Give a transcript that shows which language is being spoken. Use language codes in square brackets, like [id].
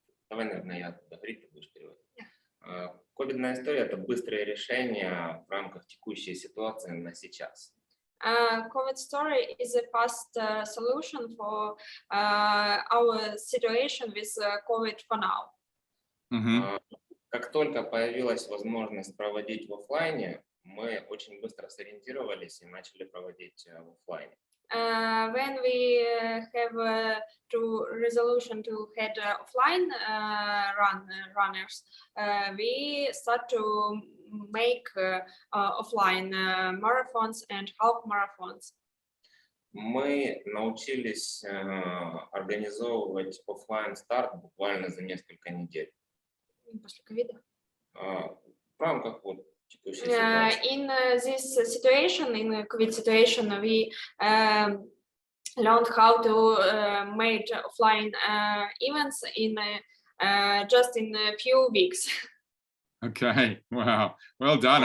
[ru] Давай, наверное, я говорить, ты будешь переводить. Ковидная история — это быстрое решение в рамках текущей ситуации на сейчас. [en] COVID story is a fast solution for our situation with COVID for now. [ru] Как только появилась возможность проводить в офлайне, мы очень быстро сориентировались и начали проводить в офлайне. [en] When we have to resolution to head offline runners, we start to make offline marathons and half marathons. [ru] Мы научились организовывать офлайн старт буквально за несколько недель. После ковида. В рамках вот [en] in this situation, in the COVID situation, we learned how to make offline events in just in a few weeks. Okay, wow, well done.